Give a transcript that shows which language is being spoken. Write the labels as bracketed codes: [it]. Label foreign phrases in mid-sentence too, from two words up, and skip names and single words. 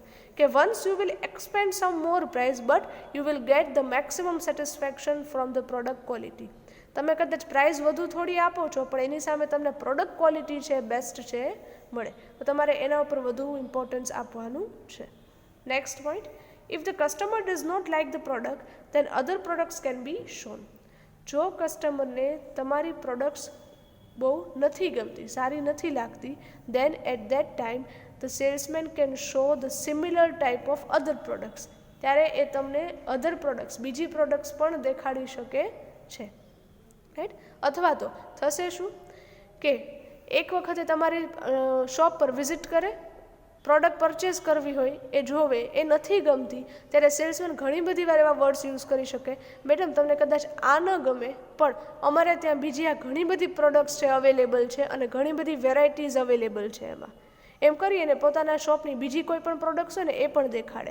[en] કે once you will expend some more price but you will get the maximum satisfaction from the product quality. [gu] તમે કદાચ પ્રાઇસ વધુ થોડી આપો છો પણ એની સામે તમને [en] product quality [gu] છે બેસ્ટ છે મળે, તો તમારે એના ઉપર વધુ ઇમ્પોર્ટન્સ આપવાનું છે. [en] next point, if the customer does not like the product, then other products can be shown. [gu] જો કસ્ટમરને તમારી પ્રોડક્ટ્સ બહુ નથી ગમતી, સારી નથી લાગતી, [en] then at that time the salesman can show the similar type of other products. [gu] ત્યારે એ તમને [en] other products, [gu] બીજી પ્રોડક્ટ્સ પણ દેખાડી શકે છે. રાઈટ. અથવા તો થશે શું કે એક વખતે તમારી શોપ પર વિઝિટ કરે, [en] product purchase [gu] કરવી હોય, એ જોવે, એ નથી ગમતી, ત્યારે સેલ્સમેન ઘણી બધી વાર એવા [en] words use [gu] કરી શકે, મેડમ તમને કદાચ આ ન ગમે પણ અમારે ત્યાં બીજી આ ઘણી બધી પ્રોડક્ટ્સ છે અવેલેબલ છે અને ઘણી બધી વેરાયટીઝ અવેલેબલ છે એમાં, એમ કરી અને પોતાના શોપની બીજી કોઈ પણ પ્રોડક્ટ્સ હોય ને એ પણ દેખાડે.